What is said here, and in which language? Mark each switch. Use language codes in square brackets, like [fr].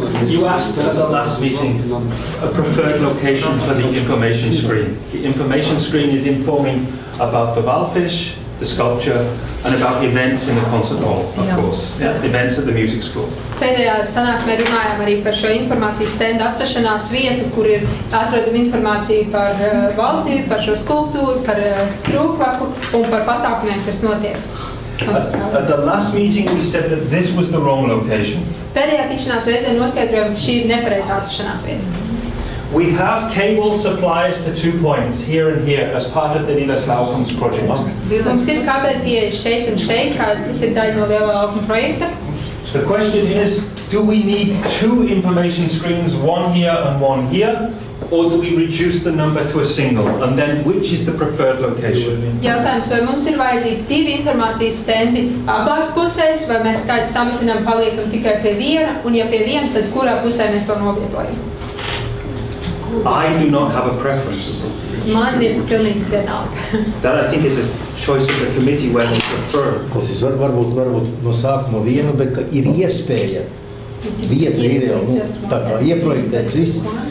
[en] You asked at the last meeting a preferred location for the information screen. The information screen is informing about the Valfish, the sculpture, and about events in the concert hall, of course. Events at the music school. [lv] Pēdējā sanāksmē runājām arī par šo informācijas stendu atrašanās vietu, kur ir atrodama informācija par valstību, par šo skulptūru, par strūklaku un par pasākumiem, kas notiek. [en] At the last meeting we said that this was the wrong location. [lv] Pēdējā tikšanās reizē noskaidrojām, ka šī ir nepareizā atrašanās vieta. [en] We have cable supplies to 2 points, here and here, as part of the Nilas Laukums project. [lv] Mums ir kabeļi pieeja šeit un šeit, kā tas ir daļa no lielā laukuma projekta. [en] The question is, do we need 2 information screens, one here and one here, or do we reduce the number to a single? And then which is the preferred location? [lv] Jautājums, vai mums ir vajadzīgi 2 informācijas stendi abās pusēs, vai mēs skaitu samazinām, paliekam tikai pie viena, un ja pie viena, tad kurā pusē mēs to novietojam? [en] I do not have a preference. [lv] Man ir pilnīgi vienalga. [en] That I think is a choice of the committee where they prefer. [lv] Tas varbūt no sākuma vienu, bet ka ir iespēja. Vieta ir jau, tā kā ieprojektēts viss.